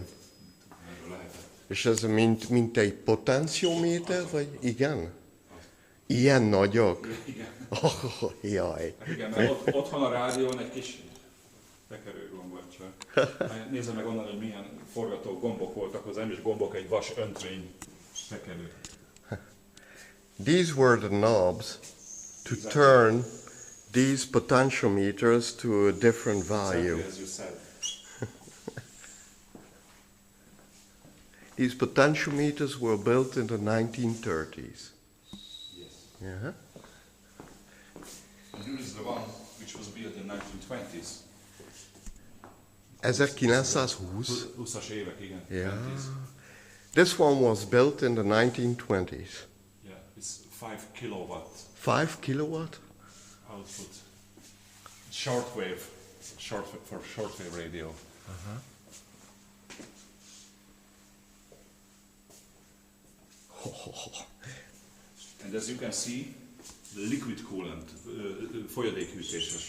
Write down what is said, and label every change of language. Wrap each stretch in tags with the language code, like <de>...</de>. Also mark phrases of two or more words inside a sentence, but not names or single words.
<hu>És ez mint egy potenciométer, vagy igen? Ilyen nagyok? Igen. Oh, jaj. Hát igen, mert otthon a rádión egy kis tekerőgombot csak. Nézze meg onnan, hogy milyen forgató gombok voltak hozzá, nem is gombok, egy vas öntvény tekerő.</hu> <en>These were the knobs to turn these potentiometers to a different value. Exactly as you said. These potentiometers were built in the 1930s. Yes. Yeah. And here is the one which was built in 1920s. 1920?</en> <hu>20-as évek, igen.</hu> <en>Yeah. 20s. This one was built in the 1920s. Yeah, it's 5 kilowatt 5 kilowatt? output. Shortwave, for shortwave radio. Uh-huh. And as you can see, the liquid coolant, folyadékhűtéses.</en>